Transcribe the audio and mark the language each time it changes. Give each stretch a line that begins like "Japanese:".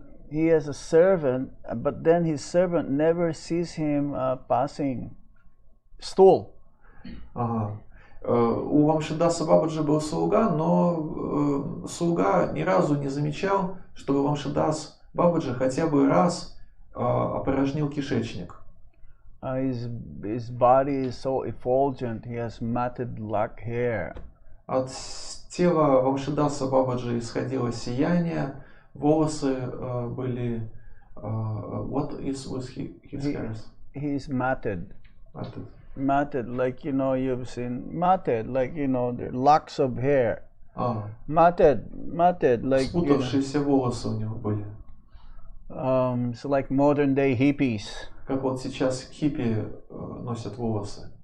English: He has a servant, but then his servant never sees him passing stool.
Russian: Ага. У Вамшидаса Бабаджи был слуга, но слуга ни разу не замечал, чтобы Вамшидас Бабаджи хотя бы раз опорожнил кишечник.
English: His body is so effulgent. He has matted black hair.
Russian: От тела Вамшидаса Бабаджи исходило сияние, волосы были...
English: What is with his hairs? He's matted. Matted. Matted, like you've seen matted, like the locks of hair. Matted, like
Russian: Спутавшиеся волосы у него были.
English: So like modern day hippies.
Russian: Как вот сейчас хиппи носят волосы.